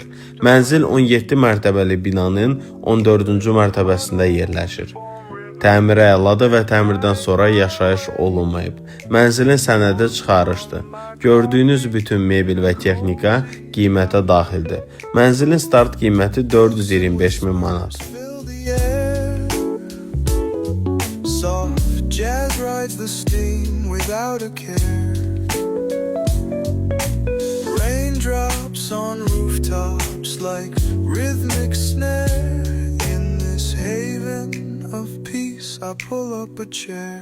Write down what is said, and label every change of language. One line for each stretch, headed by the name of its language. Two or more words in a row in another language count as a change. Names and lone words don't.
Azerbaijani: Mənzil 17 mərtəbəli binanın 14-cü mərtəbəsində yerləşir. Təmiri əladır və təmirdən sonra yaşayış olunmayıb. Mənzilin sənədi çıxarışdır. Gördüyünüz bütün mebel və texnika qiymətə daxildir. Mənzilin start qiyməti 425 min manat.
English: Jazz rides the steam without a care. Raindrops on rooftops like rhythmic snare. In this haven of peace, I pull up a chair.